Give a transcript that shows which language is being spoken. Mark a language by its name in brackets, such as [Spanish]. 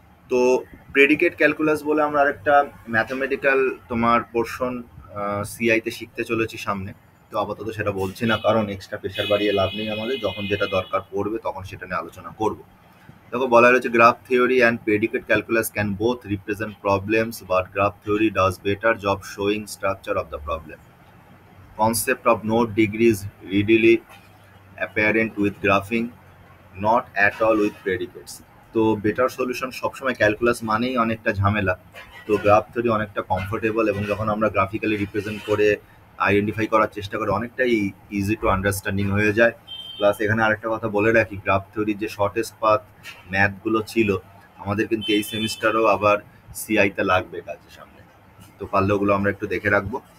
[Bangla] তো predicate calculus বলে আমরা আরেকটা ম্যাথমেটিক্যাল তোমার পোর্শন সিআইতে শিখতে চলেছি সামনে। তো আপাতত সেটা বলছি না, কারণ এক্সট্রা প্রেশার বাড়িয়ে লাভ নেই আমাদের, যখন যেটা দরকার পড়বে তখন সেটা নিয়ে আলোচনা করব। দেখো, বলা রয়েছে [English] Graph theory and predicate calculus can both represent problems, but graph theory does better job showing structure of the problem. Concept of node degree is readily apparent with graphing, not at all with predicates. [Bangla] তো better solution সবসময়, calculus মানেই অনেকটা ঝামেলা, তো graph theory অনেকটা comfortable, এবং যখন আমরা গ্রাফিক্যালি রিপ্রেজেন্ট করে আইডেন্টিফাই করার চেষ্টা করি অনেকটাই ইজি টু আন্ডারস্ট্যান্ডিং হয়ে যায়। প্লাস এখানে আরেকটা কথা বলে রাখি, গ্রাফ থিওরির যে শর্টেস্ট পাথ ম্যাথগুলো ছিল আমাদের কিন্তু এই সেমিস্টারও আবার সিআইতে লাগবে কাজের সামনে, তো পারলে ওগুলো আমরা একটু দেখে রাখবো।